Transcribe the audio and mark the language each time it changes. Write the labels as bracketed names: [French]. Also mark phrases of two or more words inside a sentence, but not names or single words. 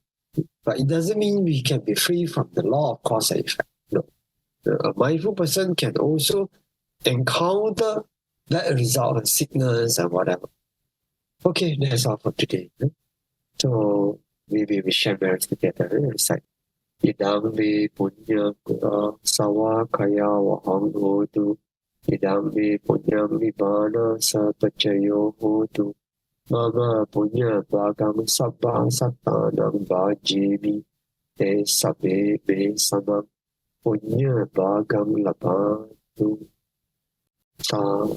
[English] But it doesn't mean we can be free from the law of cause and effect. No, a mindful person can also encounter that result of sickness and whatever. Okay, that's all for today. So maybe we share merit together. Recite. [Pali] Idam me punyam sawakaya wahang hotu. Idam me punyam nibbana sapachayo hotu. Mama punya bhagam sabba sattanam bhajemi te sabbe me samam punya bhagam labhantu.